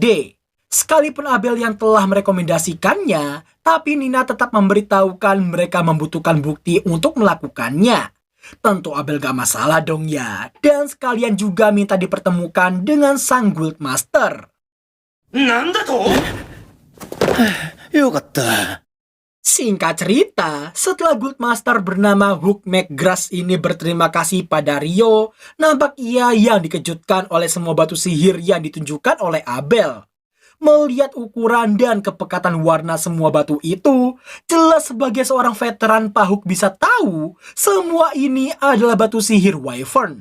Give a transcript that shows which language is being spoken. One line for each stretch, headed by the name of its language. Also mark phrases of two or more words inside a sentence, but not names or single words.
Indonesian: Sekalipun Abel yang telah merekomendasikannya, tapi Nina tetap memberitahukan mereka membutuhkan bukti untuk melakukannya. Tentu Abel gak masalah dong ya, dan sekalian juga minta dipertemukan dengan sang
English: guild master.
Japanese: なんだとよかった。
Indonesian: Singkat cerita, setelah Guildmaster bernama Hook McGrath ini berterima kasih pada Rio, nampak ia yang dikejutkan oleh semua batu sihir yang ditunjukkan oleh Abel. Melihat ukuran dan kepekatan warna semua batu itu, jelas sebagai seorang veteran Pak Hook bisa tahu semua ini adalah batu sihir Wyvern.